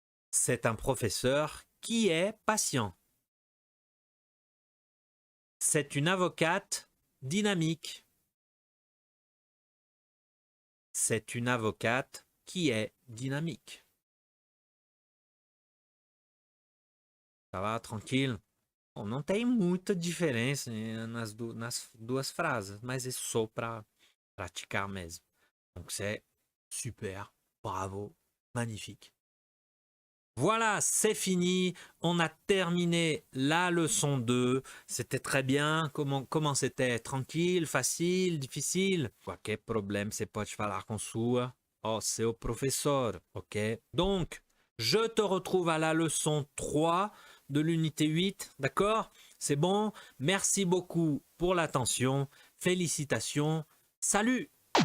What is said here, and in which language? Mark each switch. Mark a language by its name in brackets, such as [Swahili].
[French] C'est un professeur qui est patient. C'est une avocate dynamique. C'est une avocate qui est dynamique. Ça va, tranquille? [Portuguese] Bom, não tem muita diferença nas duas frases, mas é só para praticar mesmo. [French] Donc c'est super, bravo, magnifique. Voilà, c'est fini. On a terminé la leçon 2. C'était très bien. Comment c'était? Tranquille, facile, difficile? [Portuguese] Qualquer problème, você pode falar com seu professeur, ok? [French] Donc, je te retrouve à la leçon 3 de l'unité 8, d'accord? C'est bon? Merci beaucoup pour l'attention. Félicitations. Salut!